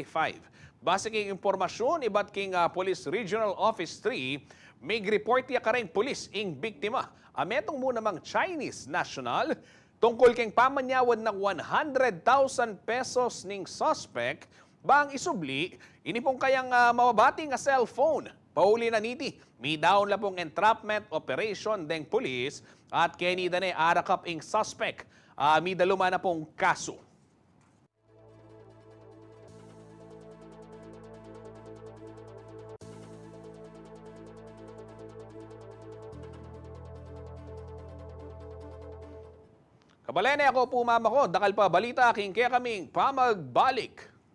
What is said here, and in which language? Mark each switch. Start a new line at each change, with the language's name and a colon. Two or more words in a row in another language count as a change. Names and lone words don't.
Pampanga: Base king impormasyon, iba't king Police Regional Office 3, may report ya kareng police ing biktima. Metong mo namang
English: Chinese national,
Pampanga: Tungkol keng pamanyawan ng 100,000 pesos ning suspect, bang isubli, ini pong kayang mababati nga cellphone. Pauli na niti, may daon la pong entrapment operation deng pulis at keni dane arakap ing suspect. May daluma na pong kaso. Kabalene, ako po mama ko, dakal pa balita, king kaya kaming pamagbalik.